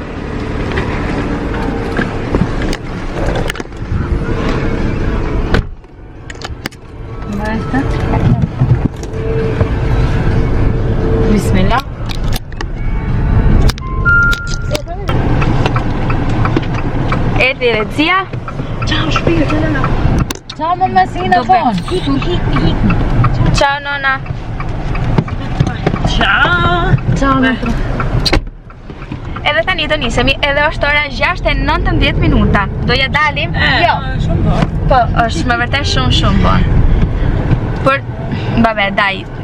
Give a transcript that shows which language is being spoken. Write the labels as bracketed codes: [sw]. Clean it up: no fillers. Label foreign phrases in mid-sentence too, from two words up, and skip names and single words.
[sq] Bismillah. Edi dhe Zia. Ciao shpirë, të nëna. [it] Ciao mamacina bon. Ciao nonna. Ciao nonna. [sq] Edhe tani do nisemi, edhe është ora 6:19 minuta. Do ja dalim? Jo. Shumë bon. Po, është me vërtet shumë bon. Por, [it] vabbè, dai.